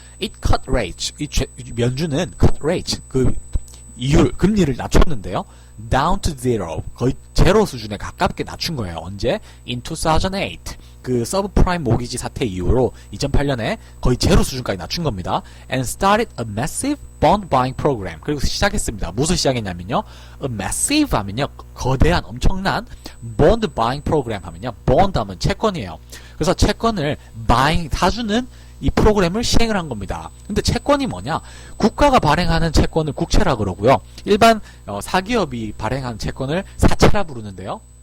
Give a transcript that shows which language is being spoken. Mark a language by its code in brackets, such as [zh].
[en] It cut rates. [ko] 이 연준은 [en] cut rates, [ko] 그 이율, 금리를 낮췄는데요. [en] down to zero. [ko] 거의 제로 수준에 가깝게 낮춘 거예요. 언제? [en] in 2008. [ko] 그 서브프라임 모기지 사태 이후로 2008년에 거의 제로 수준까지 낮춘 겁니다. [en] And started a massive bond buying program. [ko] 그리고 시작했습니다. 무슨 시작했냐면요. A massive 하면요. 거대한 엄청난 [en] bond buying program [ko] 하면요. bond 하면 채권이에요. 그래서 채권을 buying 사주는 이 프로그램을 시행을 한 겁니다. 근데 채권이 뭐냐? 국가가 발행하는 채권을 국채라 그러고요. 일반 사기업이 발행한 채권을 사채라 부르는데요.